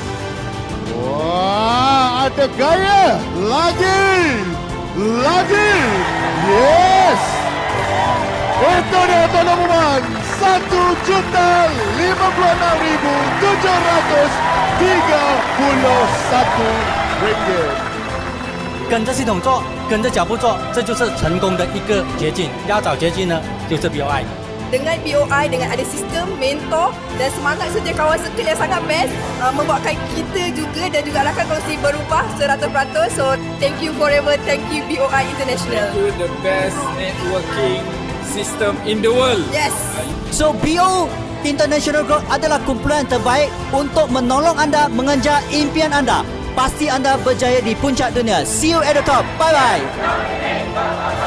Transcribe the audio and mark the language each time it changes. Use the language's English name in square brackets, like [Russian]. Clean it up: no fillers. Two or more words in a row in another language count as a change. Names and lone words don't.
[Malay] Wah, ada gaya. Lagi. [English] Yes. [Malay] Itu dia tuan-tuan dan puan, 1,056,731 ringgit. [Chinese] 跟着系统做，跟着脚步做，这就是成功的一个捷径。要找捷径呢，就是 BOI。 [Malay] Dengan BOI, dengan ada sistem, mentor dan semangat serta kawan circle yang sangat best, membuatkan kita juga dan juga rakan kongsi berubah 100%. [English] So, thank you forever. Thank you BOI International. You the best networking system in the world. Yes. [Malay] So BO International Group adalah kumpulan terbaik untuk menolong anda mengejar impian anda. Pasti anda berjaya di puncak dunia. [English] See you at the top. Bye bye.